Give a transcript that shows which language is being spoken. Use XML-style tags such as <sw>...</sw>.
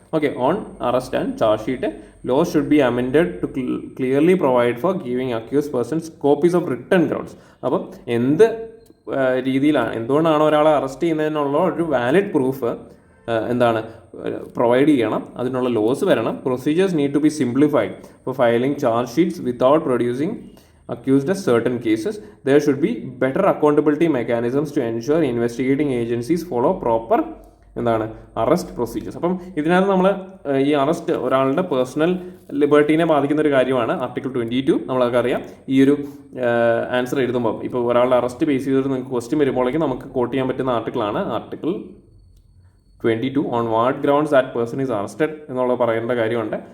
<en>Okay, on arrest and charge sheet law should be amended to clearly provide for giving accused persons copies of written grounds.</en> <ml>അപ്പം എന്ത് രീതിയിലാണ്, എന്തുകൊണ്ടാണ് ഒരാളെ arrest ചെയ്യുന്നതിനുള്ള ഒരു valid proof എന്താണ് പ്രൊവൈഡ് ചെയ്യണം, അതിനുള്ള ലോസ് വരണം.</ml> <en>Procedures need to be simplified for filing charge sheets without producing accused of certain cases. There should be better accountability mechanisms to ensure investigating agencies follow proper എന്താണ് arrest procedures.</en> <ml>അപ്പം ഇതിനകത്ത് നമ്മൾ ഈ arrest ഒരാളുടെ personal ലിബർട്ടീനെ ബാധിക്കുന്ന ഒരു കാര്യമാണ്. Article 22 നമ്മളൊക്കെ അറിയാം. ഈ ഒരു ആൻസർ എഴുതുമ്പോൾ ഇപ്പോൾ ഒരാളുടെ അറസ്റ്റ് ബേസ് ചെയ്തിട്ട് നിങ്ങൾക്ക് ക്വസ്റ്റ്യൻ വരുമ്പോഴേക്കും നമുക്ക് കോട്ട് ചെയ്യാൻ പറ്റുന്ന ആർട്ടിക്കിളാണ് article 22</ml> <en>on what grounds that person is arrested</en> <ml>എന്നുള്ള പറയേണ്ട കാര്യമുണ്ട്.</ml>